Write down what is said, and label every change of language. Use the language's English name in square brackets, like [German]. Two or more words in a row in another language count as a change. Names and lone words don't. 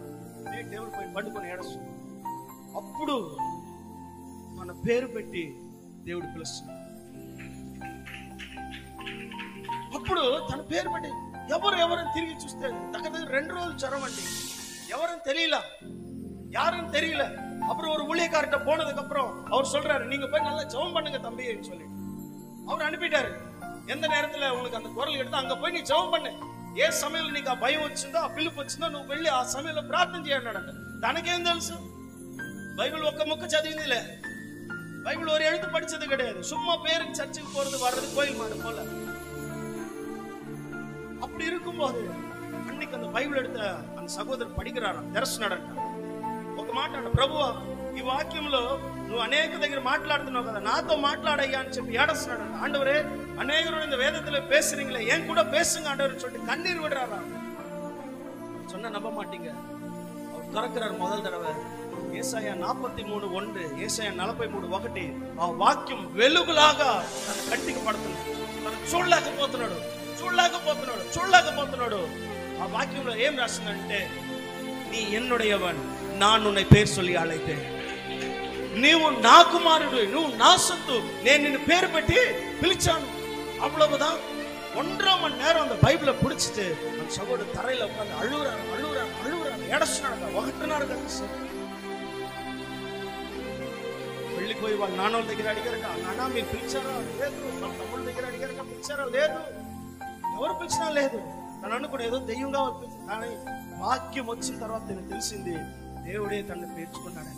[Telugu] నేను టేబుల్ పైన పండుకొని ఏడుస్తున్నాను. అప్పుడు మన పేరు పెట్టి దేవుడు పిలుస్తున్నాడు. అప్పుడు తన పేరు పెట్టి ఎవరైనా తిరిగి చూస్తే దగ్గర 2 రోజులు జ్వరం అండి, ఎవరని [Tamil] தெரியல, யாருன்னு தெரியல. அப்புறம் ஒரு ஊழியக்கார்ட்ட போனதுக்கு அப்புறம் அவர் சொல்றாரு, நீங்க போய் நல்லா ஜெபம் பண்ணுங்க தம்பின்னு சொல்லிட்டு அவர் அனுப்பிட்டாரு. எந்த நேரத்துல உனக்கு அந்த குரல் எடுத்து அங்க போய் நீ ஜெபம் பண்ணு, [Telugu] ఏ సమయంలో నీకు ఆ భయం వచ్చిందో, ఆ పిలుపు వచ్చిందో నువ్వు వెళ్ళి ఆ సమయంలో ప్రార్థన చేయన్నాడంట. తనకేం తెలుసు? [Tamil] பைபிள் [Telugu] ఒక్క ముక్క చదవల్ల, [Tamil] பைபிள் ஒரு எழுத்து படிச்சது கிடையாது. சும்மா பேருக்கு சர்ச்சுக்கு போறது வர்றது, கோயில் மாடு போல. அப்படி இருக்கும்போது அன்னைக்கு அந்த பைபிள் எடுத்த அந்த சகோதரர் படிக்கிறாராம், [Telugu] తెరస్తున్నాడంట. ఒక మాట అంట, ప్రభువా ఈ వాక్యంలో నువ్వు అనేక దగ్గర మాట్లాడుతున్నావు కదా, నాతో మాట్లాడయ్యా అని చెప్పి ఏడుస్తున్నాడంట. [Tamil] ஆண்டவரே அநேகரோட இந்த வேதத்துல பேசுறீங்களே, ஏன் கூட பேசுங்க ஆண்டவரே சொல்லிட்டு கண்ணீர் விடுறாரா. சொன்ன நம்ப மாட்டீங்க, அவர் திறக்கிறார் முதல் தடவை ఏశాయా 43:1, ఏశాయా 43:1. [Telugu] ఆ వాక్యం వెలుగులాగా తన కంటికి పడుతుంది. తను చూడలేకపోతున్నాడు. ఆ వాక్యంలో ఏం రాసిందంటే, [Tamil] நீ என்னுடையவன், நான் உன்னை பேர் சொல்லி அழைத்தேன், [Telugu] నీవు నా కుమారుడు, నువ్వు నా సొత్తు, నేను నిన్ను పేరు పెట్టి పిలిచాను. [Tamil] அவ்வளவுதான். 1.5 மணி நேரம் அந்த பைபிளை பிடிச்சிட்டு அந்த சகோதரர் தரையில உட்கார்ந்து அழுகுறாரு, ஏடச்சுனாங்க, [Telugu] ఒకటిన్నర గంట సేపు వెళ్ళిపోయి వాళ్ళ నాన్నోళ్ళ దగ్గర అడిగారట, నాన్న మీరు పిలిచారా? లేదు. వాళ్ళ తమ్ముళ్ళ దగ్గర అడిగారట, పిలిచారా? లేదు. ఎవరు పిలిచినా లేదు. తను అనుకుని ఏదో దెయ్యంగా పిలిచింది. కానీ వాక్యం వచ్చిన తర్వాత నాకు తెలిసింది, దేవుడే తనని పేర్చుకున్నాడని.